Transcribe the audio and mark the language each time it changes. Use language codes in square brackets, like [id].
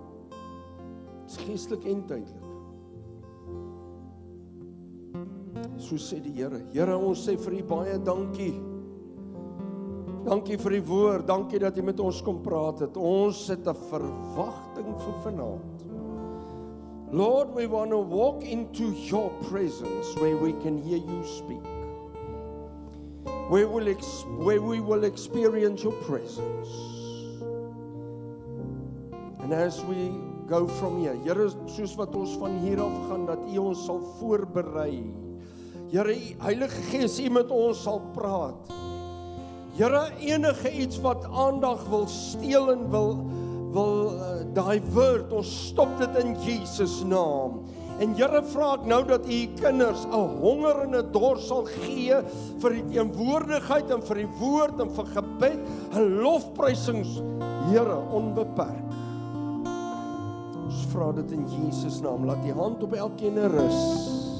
[af] Dit is geestelik en tydelik. So sê die Here. Here, ons sê vir U baie dankie. Dankie vir die woord, dankie dat U met ons kom praat het. Ons het 'n verwagting vir vanaand. [en] Lord, we want to walk into your presence where we can hear you speak. Where we will experience your presence. And as we go from here, [af] Here, soos wat ons van hier af gaan, dat U ons sal voorberei. Here, Heilige Gees, U met ons sal praat. Here, enige iets wat aandag wil steel en wil divert, ons stop dit in Jesus naam. En Here, vra ek nou dat U kinders 'n honger en 'n dors sal gee vir die teenwoordigheid en vir die woord en vir gebed en lofprysings, Here, onbeperk. Ons vra dit in Jesus naam. Laat die hand op elkeen rus.